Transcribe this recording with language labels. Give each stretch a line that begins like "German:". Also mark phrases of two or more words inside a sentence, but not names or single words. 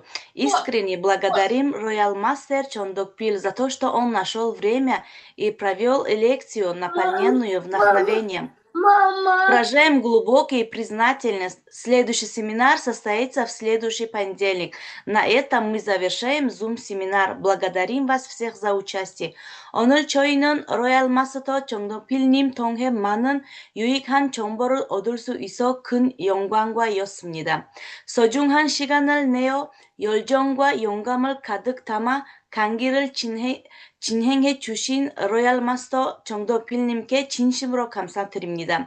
Russian: Искренне благодарим Royal Master Чондокпиль за то, что он нашел время и провел лекцию, наполненную вдохновением. Выражаем глубокие признательность. Следующий семинар состоится в следующий понедельник. На этом мы завершаем Zoom-семинар. Благодарим вас всех за участие.
Korean: 오늘 저희는 로얄 마스터 정동필님 통해 많은 유익한 정보를 얻을 수 있어 큰 영광과였습니다. 소중한 시간을 내어 열정과 용감을 가득 담아 강의를 진행해 주신 로얄 마스터 정도필님께 진심으로 감사드립니다.